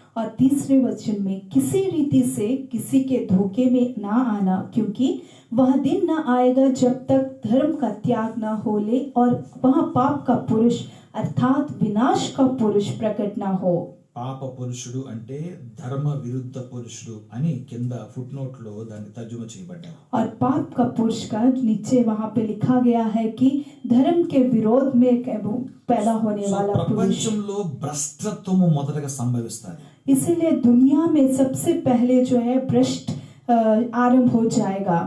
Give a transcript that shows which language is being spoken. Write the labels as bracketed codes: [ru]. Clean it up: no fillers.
[hi] और तीसरे वचन में किसी रीति से किसी के धोखे में ना आना, क्योंकि वह दिन न आएगा जब तक धर्म का त्याग न हो ले और वह पाप का पुरुष अर्थात विनाश का पुरुष प्रकट न हो. [te] పాప పురుషుడు అంటే ధర్మ విరుద్ధ పురుషుడు అని కింద ఫుట్ నోట్ లో దాన్ని తర్జుమా చేయబడ్డారు. [hi] और पाप का पुरुष का नीचे वहां पे लिखा गया है कि धर्म के विरोध में पैदा होने वाला पुरुष. [te] ప్రపంచంలో భ్రష్టత్వము మొదటగా సంభవిస్తుంది. [hi] इसीलिए दुनिया में सबसे पहले जो है भ्रष्ट आरंभ हो जाएगा.